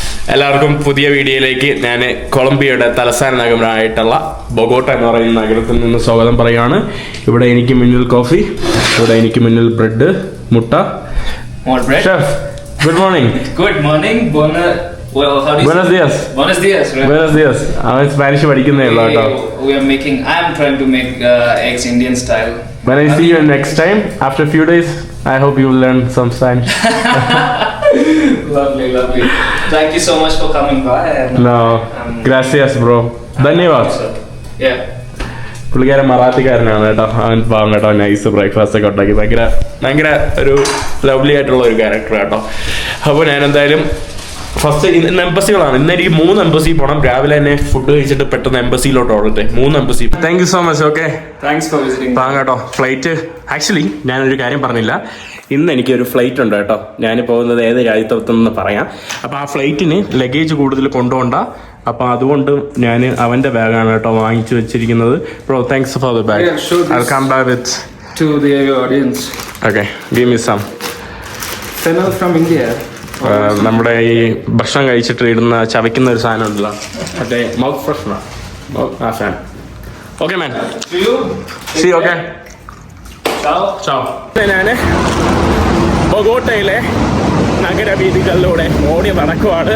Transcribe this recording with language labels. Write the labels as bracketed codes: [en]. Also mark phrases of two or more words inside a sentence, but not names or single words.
[ml] എല്ലാവർക്കും പുതിയ വീഡിയോയിലേക്ക് ഞാൻ കൊളംബിയയുടെ തലസ്ഥാന നഗരമായിട്ടുള്ള ബൊഗോട്ട എന്ന് പറയുന്ന നഗരത്തിൽ നിന്ന് സ്വാഗതം പറയുകയാണ്. ഇവിടെ എനിക്ക് മുന്നിൽ കോഫി, ഇവിടെ എനിക്ക് മുന്നിൽ ബ്രെഡ്, മുട്ട. [en] Chef, good morning. Good morning. [es] Buenos días. Buenos días. Right? Buenos días. [ml] അവൻ സ്പാനിഷ് പഠിക്കുന്നേ ഉള്ളൂ കേട്ടോ. [en] I am trying to make eggs Indian style. When I see you next time after a few days, I hope you will learn some Spanish. Lovely. Thank you so much for coming by. [es] No, gracias bro. [hi] ധന്യവാദ്. [en] Yeah. [ml] പുള്ളിക്കാരൻ മറാത്തിക്കാരനാണ് കേട്ടോ. അവൻ പാവം കേട്ടോ, [en] nice breakfast [ml] ഒക്കെ ഉണ്ടാക്കി ഭയങ്കര ഒരു ലവ്ലി ആയിട്ടുള്ള ഒരു ക്യാരക്ടർ കേട്ടോ. അപ്പോൾ ഞാൻ എന്തായാലും ഫസ്റ്റ് ഇന്ന് എംബസികളാണ്. ഇന്ന് എനിക്ക് 3 എംബസി പോകണം. രാവിലെ തന്നെ ഫുഡ് കഴിച്ചിട്ട് പെട്ടെന്ന് എംബസിയിലോട്ട് ഓടട്ടെ. [en] 3 embassy. Thank you so much. Okay, Thanks for visiting. [ml] താങ്ക് കേട്ടോ. ഫ്ലൈറ്റ് ആക്ച്വലി ഞാനൊരു കാര്യം പറഞ്ഞില്ല. ഇന്ന് എനിക്കൊരു ഫ്ലൈറ്റ് ഉണ്ട് കേട്ടോ. ഞാൻ പോകുന്നത് ഏത് രാജ്യത്തെന്ന് പറയാം. അപ്പോൾ ആ ഫ്ലൈറ്റിന് ലഗേജ് കൂടുതൽ കൊണ്ടുപോകണ്ട. അപ്പോൾ അതുകൊണ്ട് ഞാൻ അവൻ്റെ ബാഗാണ് കേട്ടോ വാങ്ങിച്ചു വെച്ചിരിക്കുന്നത്. [en] Bro, thanks for the bag. I come back with to the audience. Okay, give me some. Fennel from India. [ml] നമ്മുടെ ഈ ഭക്ഷണം കഴിച്ചിട്ട് ഇടുന്ന ചവയ്ക്കുന്ന ഒരു സാധനം ഉണ്ടല്ലോ, മറ്റേ [en] mouth freshener, [ml] ആ സാധനം. [en] Okay man, see. [ml] ഓക്കെ, ഞാൻ ബൊഗോട്ടയിലെ നഗരവീഥികളിലൂടെ ഓടി നടക്കുവാണ്.